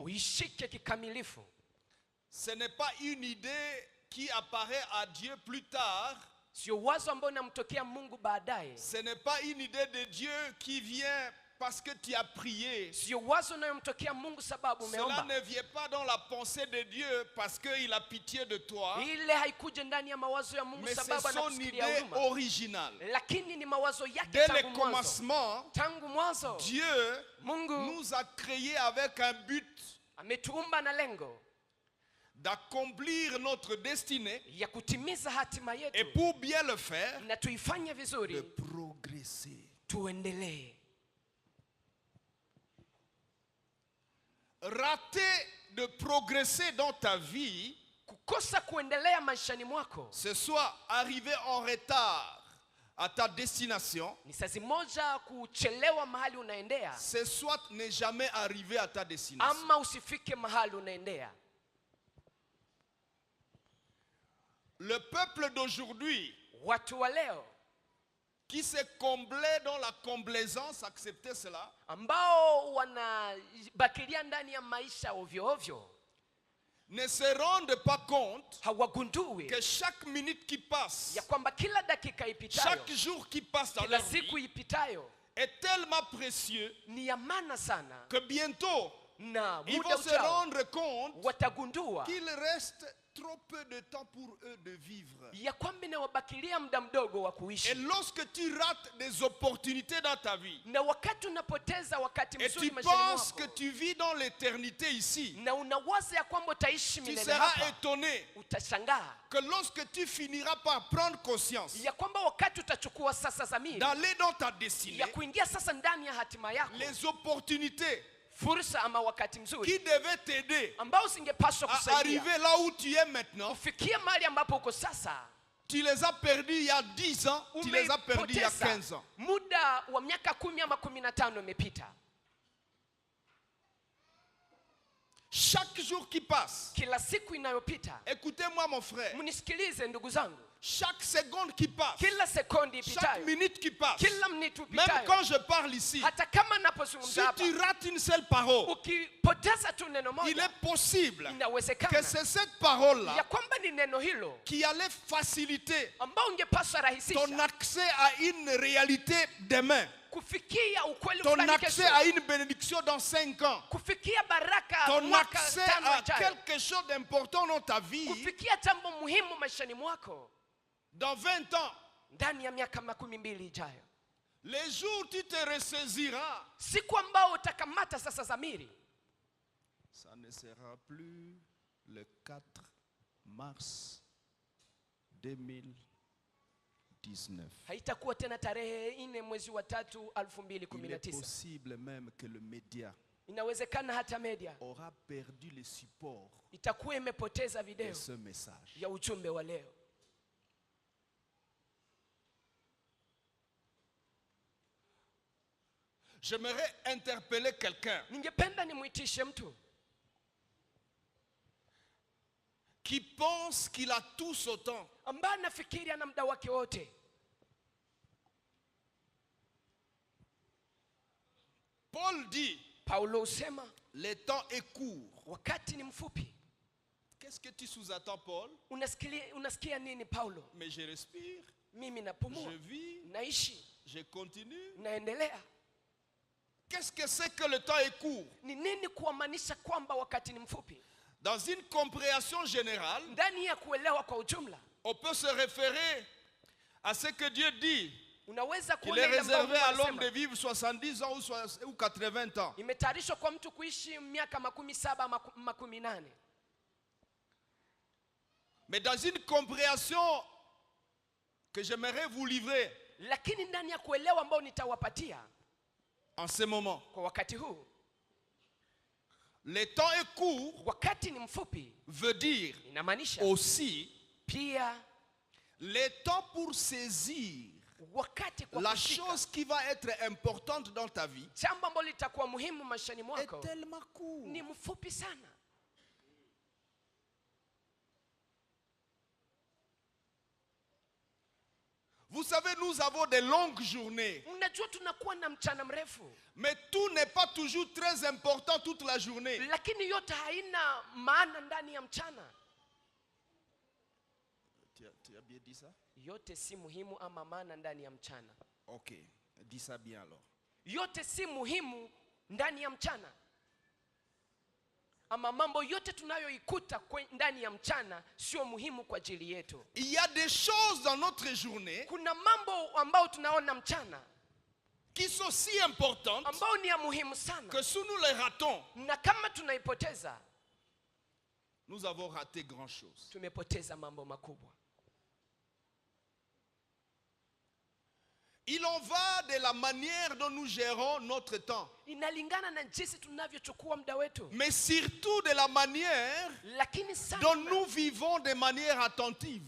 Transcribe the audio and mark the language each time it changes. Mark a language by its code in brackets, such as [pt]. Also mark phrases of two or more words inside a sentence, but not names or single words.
[sw] Uishike kikamilifu. [fr] Ce n'est pas une idée qui apparaît à Dieu plus tard. [sw] Sio wazo ambalo linamtokea Mungu baadaye. [fr] Ce n'est pas une idée de Dieu qui vient parce que tu as prié. [sw] Sio wazo linalomtokea Mungu sababu umeomba. [fr] Cela ne vient pas dans la pensée de Dieu parce qu'il a pitié de toi. [sw] Ile haikuje ndani ya mawazo ya Mungu sababu anakusikia huruma. [fr] Mais c'est son idée originale. [sw] Lakini ni mawazo yake [fr] dès [sw] tangu [fr] le commencement, [sw] tangu mwanzo [fr] Dieu [sw] Mungu [fr] nous a créés avec un but. [sw] Ametuumba na lengo. [fr] d'accomplir notre destinée, [sw] ya kutimiza hatima [fr] et [sw] yetu, [fr] pour bien le faire, [sw] na tuifanye [fr] de [sw] vizuri, [fr] progresser. [sw] tuendelee. [fr] Rater de progresser dans ta vie, [sw] Kukosa kuendelea maishani mwako, [fr] c'est soit arriver en retard à ta destination, [sw] ni sazi moja kuchelewa mahali unaendea, [fr] c'est soit ne jamais arriver à ta destination. [sw] ama usifike mahali unaendea. [fr] Le peuple d'aujourd'hui, [sw] Watu wa leo [fr] qui se comblait dans la complaisance, acceptez cela, [sw] ambao wanabakilia ndani ya maisha ovyo ovyo, [fr] ne se rendent pas compte [sw] hawagundui [fr] que chaque minute qui passe, [sw] ya kwamba kila dakika ipitayo, [fr] chaque jour qui passe dans [sw] kila [fr] leur [sw] siku [fr] vie [sw] ipitayo [fr] est tellement précieux [sw] ni ya maana sana, [fr] que bientôt, [sw] na [fr] ils [sw] muda [fr] vont se [sw] ujao [fr] rendre compte [sw] watagundua [fr] qu'il reste trop peu de temps pour eux de vivre. [sw] ya kwamba inawabakilia muda mdogo wa [fr] Et [sw] kuishi. [fr] lorsque tu rates des opportunités dans ta vie, [sw] Na wakati unapoteza wakati [fr] et [sw] mzuri [fr] tu [sw] maishani [fr] penses que [sw] mwako, [fr] tu vis dans l'éternité ici, [sw] na unawaza ya kwamba utaishi [fr] tu [sw] milele [fr] seras [sw] hapa, [fr] étonné [sw] utashangaa [fr] que lorsque tu finiras par prendre conscience [sw] ya kwamba wakati utachukua sasa zamiri [fr] d'aller dans ta destinée, [sw] ya kuingia sasa ndani ya hatima yako, [fr] les opportunités [sw] fursa ama wakati mzuri [fr] qui devaient t'aider [sw] ambao usingepaswa [fr] à [sw] kusaidia [fr] arriver là où tu es maintenant, [sw] kufikia mahali ambapo uko sasa, [fr] tu les as perdus il y a 10 ans, tu les as perdus il y a [sw] umeipoteza [fr] 15 ans. [sw] muda wa miaka 10 ama 15 imepita. [fr] Chaque jour qui passe, [sw] Kila siku inayopita, [fr] écoutez-moi mon frère, [sw] mnisikilize ndugu zangu, [fr] chaque seconde qui passe, [sw] kila sekondi [fr] chaque [sw] ipitayo, [fr] minute qui passe, [sw] kila mnitu [fr] même [sw] upitayo, [fr] quand je parle ici, [sw] hata kama [fr] si [sw] napozungumza hapa, [fr] tu rates une seule parole, [sw] ukipoteza tu neno [fr] il [sw] moja, [fr] est possible que [sw] inawezekana [fr] c'est cette [sw] ya [fr] parole-là [sw] kwamba ni neno hilo [fr] qui allait faciliter [sw] ambao ungepaswa [fr] ton [sw] rahisisha [fr] accès à une réalité demain, [sw] kufikia ukweli [fr] ton [sw] fulani [fr] accès [sw] kesho, [fr] à une bénédiction dans 5 ans, [sw] kufikia baraka [fr] ton [sw] mwaka [fr] accès [sw] 5 [fr] à [sw] ijayo, [fr] quelque chose d'important dans ta vie [sw] kufikia jambo muhimu maishani mwako [fr] dans 20 ans. [sw] ndani ya miaka 12 ijayo. [fr] Les jours où tu te ressaisiras, [sw] Siku ambao utakamata sasa zamiri, [fr] ça ne sera plus le 4 mars 2019. [sw] haitakuwa tena tarehe 4 mwezi wa 3 [fr] Il est [sw] 2019. [fr] possible même que le média [sw] Inawezekana hata media [fr] aura perdu le support [sw] itakuwa imepoteza [fr] de [sw] video [fr] ce message. [sw] ya ujumbe wa leo. [fr] J'aimerais interpeller quelqu'un [sw] Ningependa nimuitishe mtu [fr] qui pense qu'il a tout ce temps. [sw] ambaye anafikiri ana muda wake wote. [fr] Paul dit, [sw] Paulo usema [fr] le temps est court. [sw] wakati ni mfupi. [fr] Qu'est-ce que tu sous-attends, Paul? [sw] Unasikia nini Paulo? [fr] Mais je respire, [sw] Mimi [fr] je [sw] napumua, [fr] vis, [sw] naishi, [fr] je continue. [sw] naendelea. [fr] Qu'est-ce que c'est que le temps est court? [sw] Ni nini kuamaanisha kwamba wakati ni mfupi? [fr] Dans une compréhension générale, [sw] Ndani ya kuelewa kwa ujumla, [fr] on peut se référer à ce que Dieu dit. [sw] unaweza [fr] Il [sw] kuona [fr] est [sw] ile ambayo [fr] réservé à l'homme [sw] Mungu [fr] de [sw] anasema. [fr] vivre 70 ans ou 80 ans. [sw] Imetayarishwa kwa mtu kuishi miaka 17 ama 18. [fr] Mais dans une compréhension que j'aimerais vous livrer [sw] Lakini ndani ya kuelewa ambao nitawapatia [fr] en ce moment, [sw] kwa wakati huu, [fr] le temps est court [sw] wakati ni mfupi [fr] veut dire [sw] inamaanisha [fr] aussi [sw] pia [fr] le temps pour saisir [sw] wakati kwa [fr] la [sw] kushika [fr] chose qui va être importante dans ta vie [sw] jambo ambalo litakuwa muhimu maishani [fr] est [sw] mwako [fr] tellement court. [sw] ni mfupi sana. [fr] Vous savez, nous avons des longues journées, [sw] Unajua tunakuwa na mchana mrefu, [fr] mais tout n'est pas toujours très important toute la journée. [sw] lakini yote haina maana ndani ya mchana. [fr] Tu as bien dit ça? [sw] Yote si muhimu ama maana ndani ya mchana. [fr] Ok, dis ça bien alors. [sw] Yote si muhimu ndani ya mchana, ama mambo yote tunayoikuta ndani ya mchana sio muhimu kwa ajili yetu. [fr] Il y a des choses dans notre journée [sw] Kuna mambo ambao tunaona mchana [fr] qui sont si importantes [sw] ambao ni ya muhimu sana, [fr] que si nous les ratons, [sw] na kama tunaipoteza [fr] nous avons raté grand chose. [sw] Tumepoteza mambo makubwa. [fr] Il en va de la manière dont nous gérons notre temps. [sw] Inalingana na jinsi tunavyochukua muda wetu. [fr] Mais surtout de la manière dont nous vivons de manière attentive.